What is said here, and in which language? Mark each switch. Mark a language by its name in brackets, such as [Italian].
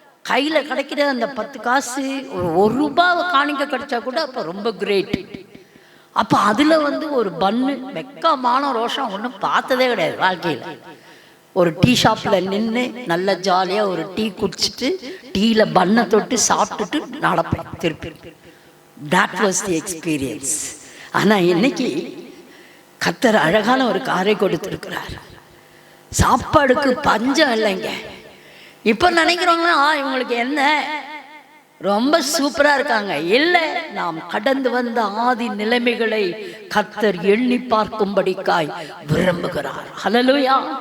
[Tamil] கையில கிடைக்கிற அந்த 10 காசு, ஒரு ரூபாய் காணிக்க கிடைச்சா கூட அப்ப ரொம்ப கிரேட். அப்ப அதுல வந்து ஒரு பன்னு, வெக்கமான ரோஷம் ஒன்றும் பார்த்ததே கிடையாது வாழ்க்கையில. ஒரு டீ ஷாப்ல நின்று நல்ல ஜாலியா ஒரு டீ குடிச்சிட்டு டீல பண்ணை தொட்டு சாப்பிட்டுட்டு நடப்பேன் திருப்பி. [English] that was the experience. [Tamil] ஆனா இன்னைக்கு கர்த்தர் அழகான ஒரு காரை கொடுத்திருக்கிறார். சாப்பாடுக்கு பஞ்சம் இல்லைங்க. இப்ப நினைக்கிறோங்களா இவங்களுக்கு என்ன ரொம்ப சூப்பரா இருக்காங்க? இல்லை, நாம் கடந்து வந்த ஆதி நிலைமைகளை கர்த்தர் எண்ணி பார்க்கும்படிக்காய் விரும்புகிறார். ஹல்லேலூயா.